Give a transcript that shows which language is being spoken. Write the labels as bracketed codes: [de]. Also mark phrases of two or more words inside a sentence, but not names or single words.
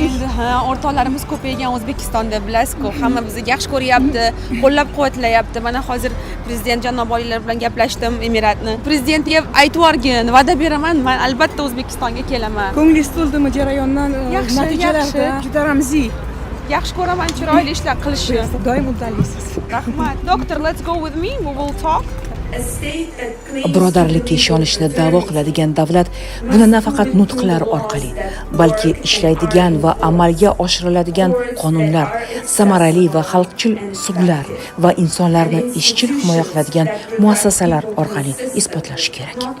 [uz] Endi o'rtoqlarimiz ko'paygan O'zbekistonda bilasiz-ku, hamma bizni yaxshi ko'ryapti, qo'llab-quvvatlayapti. Mana hozir prezident janobolilar bilan gaplashdim Emiratni. Prezidentga aytib yuborgin, va'da beraman, men albatta O'zbekistonga kelaman. Ko'nglingiz to'ldimi jarayondan? Natijalarda juda ramziy. Yaxshi ko'raman chiroyli ishlar qilishni. Doim uddalisiz. Rahmat. [en] Doctor, let's go with me. We will talk. [uz] Birodarlikka ishonishni da'vo qiladigan davlat buni nafaqat nutqlar orqali, balki ishlaydigan va amalga oshiriladigan qonunlar, samarali va xalqchil usullar va insonlarni izchil himoya qiladigan muassasalar orqali isbotlashi kerak.